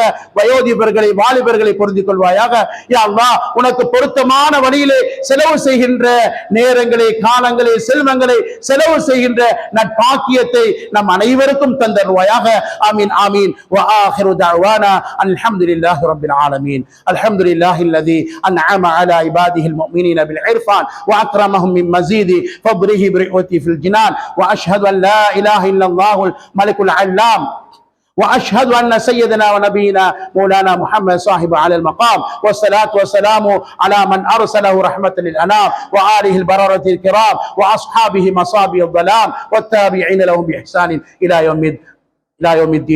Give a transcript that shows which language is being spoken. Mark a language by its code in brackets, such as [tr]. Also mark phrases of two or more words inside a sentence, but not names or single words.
[ta] வயோதிபர்களை, வாலிபர்களை பொருந்திக் கொள்வாயாக. யா அல்லாஹ் உனக்கு பொருத்தமான வழியிலே செலவு செய்கின்ற நேரங்களை, காலங்களை, செல்வங்களை செலவு செய்கின்ற நற்பாக்கியத்தை நம் அனைவருக்கும் தந்தருவாயாக. [ar] آمين آمين. وآخر دعوانا الحمد لله رب العالمين. الحمد لله الذي أنعم على عباده المؤمنين بالعرفان وأكرمهم من مزيد ஃபضله برحمته في الجنان واشهد ان لا اله الا الله الملك العلام واشهد ان سيدنا ونبينا مولانا محمد صاحب على المقام والصلاه والسلام على من ارسله رحمه للانام واله البرره الكرام واصحابه مصابيح الظلام والتابعين لهم باحسان الى يوم الدين.